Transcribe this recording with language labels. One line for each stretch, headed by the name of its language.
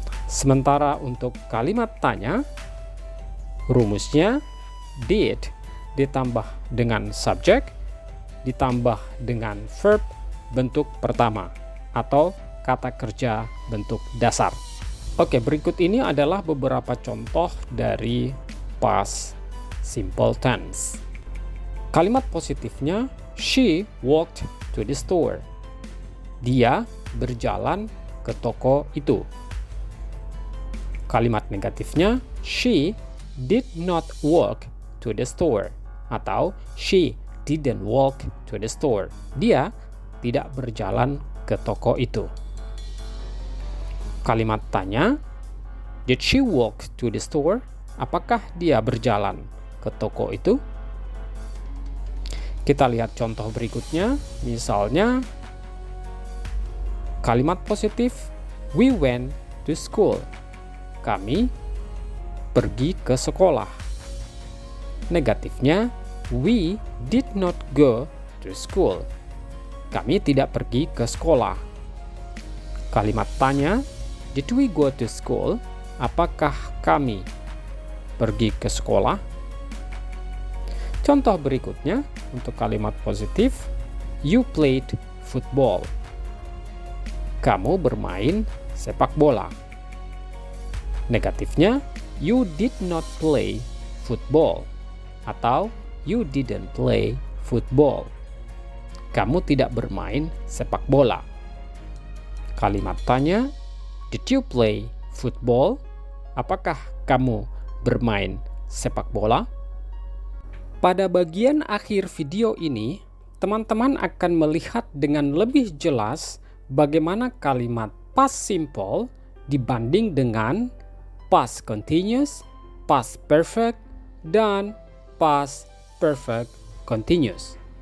Indonesian: Sementara untuk kalimat tanya, rumusnya did ditambah dengan subjek ditambah dengan verb bentuk pertama atau kata kerja bentuk dasar. Oke, berikut ini adalah beberapa contoh dari past simple tense. Kalimat positifnya,
English: she walked to the store.
Indonesian: Dia berjalan ke toko itu. Kalimat negatifnya,
English: she did not walk to the store.
Indonesian: Atau
English: she didn't walk to the store.
Indonesian: Dia tidak berjalan ke toko itu. Kalimat tanya,
English: did she walk to the store?
Indonesian: Apakah dia berjalan ke toko itu? Kita lihat contoh berikutnya. Misalnya, kalimat positif,
English: we went to school.
Indonesian: Kami pergi ke sekolah. Negatifnya,
English: we did not go to school.
Indonesian: Kami tidak pergi ke sekolah. Kalimat tanya,
English: did we go to school?
Indonesian: Apakah kami pergi ke sekolah? Contoh berikutnya untuk kalimat positif,
English: you played football.
Indonesian: Kamu bermain sepak bola. Negatifnya,
English: you did not play football
Indonesian: atau
English: you didn't play football.
Indonesian: Kamu tidak bermain sepak bola. Kalimat tanya,
English: did you play football?
Indonesian: Apakah kamu bermain sepak bola? Pada bagian akhir video ini, teman-teman akan melihat dengan lebih jelas bagaimana kalimat past simple dibanding dengan past continuous, past perfect, dan past perfect continuous.